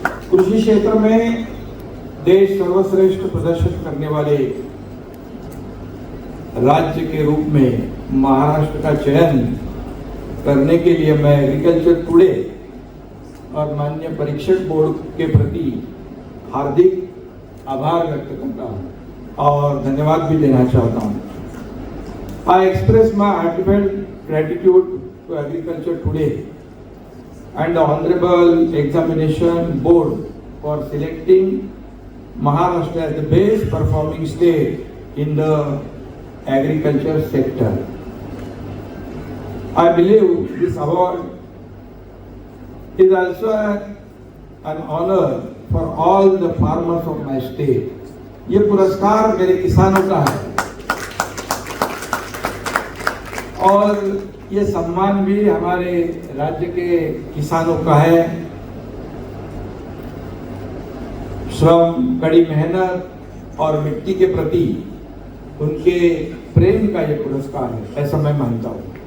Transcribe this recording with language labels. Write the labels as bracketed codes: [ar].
[hi] कृषि क्षेत्र में देश सर्वश्रेष्ठ प्रदर्शन करने वाले राज्य के रूप में महाराष्ट्र का चयन करने के लिए मैं एग्रीकल्चर टुडे और माननीय परीक्षक बोर्ड के प्रति हार्दिक आभार व्यक्त करता हूं और धन्यवाद भी देना चाहता हूं। [en] I express my heartfelt gratitude to Agriculture Today and the Honorable Examination Board for selecting Maharashtra as the best performing state in the agriculture sector. I believe this award is also an honor for all the farmers of my state. [hi] ये पुरस्कार मेरे किसानों का है और ये सम्मान भी हमारे राज्य के किसानों का है। श्रम, कड़ी मेहनत और मिट्टी के प्रति उनके प्रेम का ये पुरस्कार है, ऐसा मैं मानता हूँ।